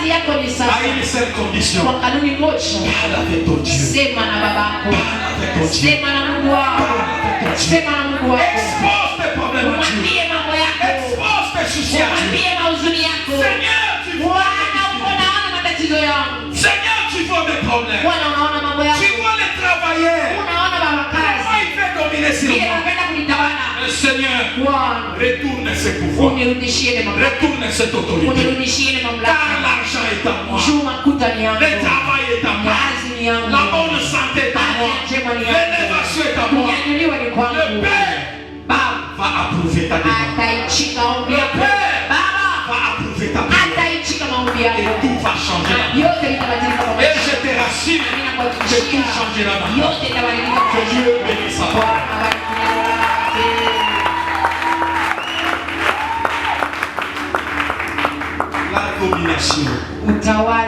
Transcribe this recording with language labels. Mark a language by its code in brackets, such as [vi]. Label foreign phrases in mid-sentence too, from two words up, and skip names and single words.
[sw] kwenye [fr] à [sw] sasa [fr] une seule condition. [sw] kwa kanuni moja, [fr] Parle avec ton Dieu. [sw] sema na babako, [fr] Parle avec ton Dieu. [sw] sema na Mungu wako, sema na Mungu wako, [fr] Expose tes problèmes à Dieu. [sw] mwambie mambo yako, [fr] Expose tes soucis à Dieu. [sw] mwambie mahuzuni yako. [fr] Seigneur, tu vois [sw] Bwana, uko naona matatizo yangu, [fr] Seigneur, tu vois mes problèmes. [sw] Bwana unaona mambo yangu, [fr] Tu vois les travailleurs. [sw] unaona babakazi [fr] Comment il fait dominer sur [sw] vile [fr] moi? [sw] napenda kunitawala. [fr] Seigneur, [sw] Bwana, [fr] retourne ces pouvoirs. [sw] unirudishie ile mamlaka, [fr] Retourne cette autorité. [sw] unirudishie ile [fr] Car [sw] mamlaka. [fr] l'argent est à moi. [sw] Juu makuta ni yangu, [fr] Le travail est à moi. [sw] kazi ni yangu, [fr] La bonne santé est à moi. [sw] afya njema ni yangu, [fr] L'élévation est à moi. [sw] kunyanyuliwa ni [fr] Le [sw] kwangu. [fr] Père [sw] Baba [fr] va approuver ta demande. [sw] ataichika maombi [fr] Le [sw] yako, [fr] Père [sw] Baba [fr] va approuver ta prière. [sw] ataichika maombi [fr] Et [sw] yako, [fr] tout va changer là. [sw] yote itabadilika kwa [fr] Et [sw] maisha. [fr] je te rassure [sw] Mimi [fr] que [sw] nakuhakikishia, [fr] tout changera là. [sw] yote itabadilika kwa [fr] Que [sw] maisha. [fr] Dieu bénisse sa [sw] Bwana [fr] parole. [sw] abariki neno lake. [fr] La domination. [sw] Utawala